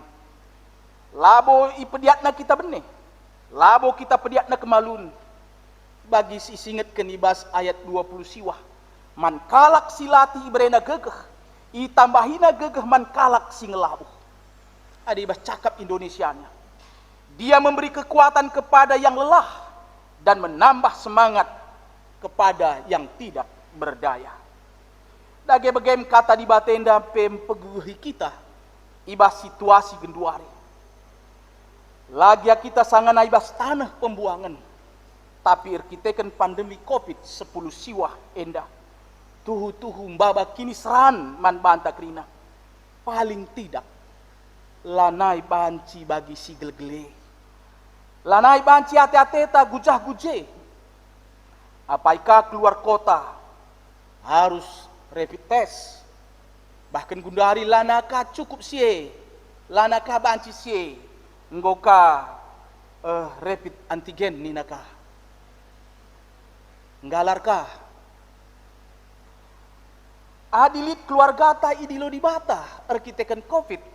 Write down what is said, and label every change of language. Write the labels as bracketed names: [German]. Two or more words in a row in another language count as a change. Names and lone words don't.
[Batak Karo] Labo ipediatna kita benih, labo kita pediatna kemalun. Bagi si singet kenibas ayat 20 siwah, man kalak silati ibrena gegeh, itambahina gegeh man kalak si ngelabuh. Ada ibas cakap Indonesianya. [Indonesian] Dia memberi kekuatan kepada yang lelah dan menambah semangat kepada yang tidak berdaya. [Batak Karo] Dage begem kata di batenda pempeguhi kita ibas situasi genduari. Lagi kita sangana ibas tanah pembuangan. Tapi irkitekan pandemi COVID-10 siwah endah. Tuhu-tuhu mbaba kini seran man banta krina. [Indonesian] Paling tidak [Batak Karo] lanai banci bagi si gele-gele. Lanai banci ate-ateta gujah-guje. [Indonesian] Apaikah keluar kota harus [English] rapid test. [Batak Karo] Bahkan gundari lanaka cukup sie. Lanaka banci sie. Nggoka [English] rapid antigen [Batak Karo] ninaka. Nggalarkah? Adilit keluarga ta idilo di bata arkiteken COVID.